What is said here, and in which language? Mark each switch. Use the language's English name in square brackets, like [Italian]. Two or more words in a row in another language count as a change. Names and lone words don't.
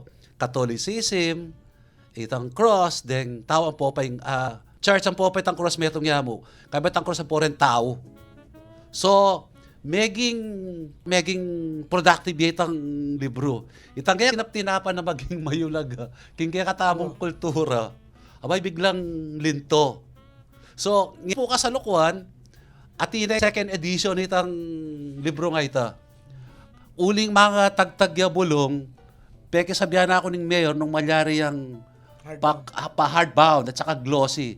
[Pampanga] Catholicism, itang cross, then tao ang popay, church ang popay tang cross metong yamo. Kaya tang cross ang poren tao. So, maging productive itang libro. Itang kaya kinaptinapan na maging mayulag. King kaya katamong kultura, abay biglang linto. So, ngayon po kasalukuan, atina [English] second edition [Pampanga] itang libro nga ita. Uling mga tagtagya bulong, peke sabihan ako ng mayor nung malyari yung hardbound at saka glossy.